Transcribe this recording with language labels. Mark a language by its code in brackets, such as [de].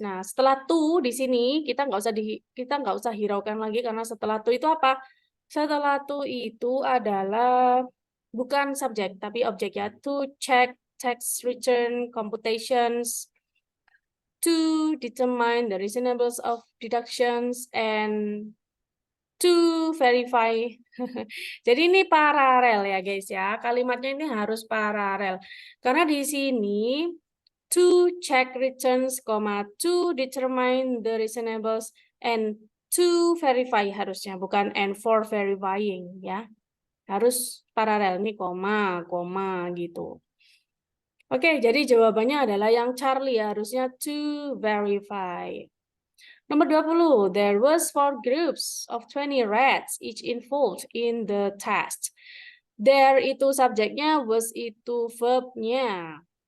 [id] Nah, setelah to di sini kita nggak usah hiraukan lagi karena setelah to itu apa? Setelah to itu adalah bukan subjek tapi objek ya. [en] To check, text, return, computations, to determine the reasonableness of deductions, and to verify. [id] Jadi ini paralel ya guys ya. Kalimatnya ini harus paralel. Karena di sini [en] to check returns, to determine the reasonableness, and to verify [id] harusnya, bukan [en] and for verifying [id] ya. Harus paralel nih koma gitu. Oke, jadi jawabannya adalah yang Charlie harusnya [en] to verify. Nomor 20, there was 4 groups of 20 rats, each involved in the test. [id] There itu subjeknya, was itu verbnya.